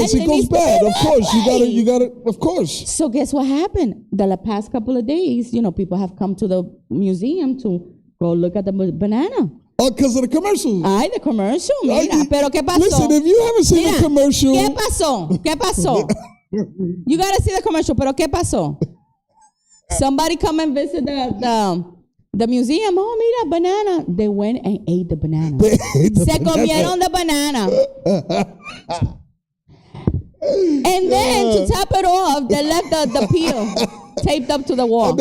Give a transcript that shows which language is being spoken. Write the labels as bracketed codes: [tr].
[en] Yes, it goes bad. Of course, you got it. Of course. So guess what happened? The past couple of days, you know, people have come to the museum to go look at the banana. Oh, because of the commercials. Ay, the commercial. [es] Mira, pero ¿qué pasó? [en] Listen, if you haven't seen the commercial. [es] ¿Qué pasó? [en] You got to see the commercial, [es] pero ¿qué pasó? [en] Somebody come and visit the museum. Oh, mira, banana. They went and ate the banana. [es] Se comieron [en] the banana. And then to top it off, they left the peel taped up to the wall.